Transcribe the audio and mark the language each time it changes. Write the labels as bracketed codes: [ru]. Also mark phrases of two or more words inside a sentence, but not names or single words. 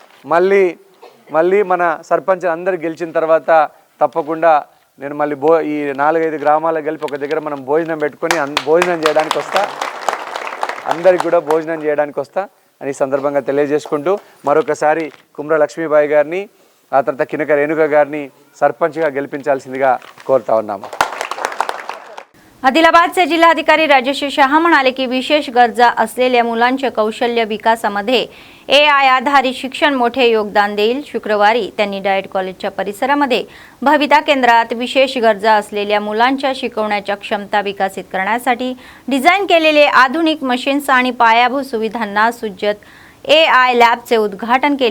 [te] మళ్ళీ మన సర్పంచ్ అందరు గెలిచిన తర్వాత తప్పకుండా నేను మళ్ళీ ఈ 4-5 గ్రామాలకు కలిపి ఒక దగ్గర మనం భోజనం పెట్టుకొని భోజనం చేయడానికి వస్తా, అందరికి కూడా భోజనం చేయడానికి వస్తా అని సందర్భంగా తెలియజేసుకుంటూ, మరొకసారి కుమ్ర లక్ష్మీబాయి గారిని, ఆ తర్వాత కినక రేణుక గారిని సర్పంచ్గా గెలిపించాల్సిందిగా కోరుతా ఉన్నాము. [mr] आदिलाबादचे जिल्हाधिकारी राजेश शहा म्हणाले की विशेष गरजा असलेल्या मुलांच्या कौशल्य विकासामध्ये AI आधारित शिक्षण मोठे योगदान देईल. शुक्रवारी त्यांनी डायट कॉलेजच्या परिसरामध्ये भविता केंद्रात विशेष गरजा असलेल्या मुलांच्या शिकवण्याच्या क्षमता विकसित करण्यासाठी डिझाईन केलेले आधुनिक मशीन्स आणि पायाभूत सुविधांना सुसज्ज AI लॅबचे उद्घाटन केले.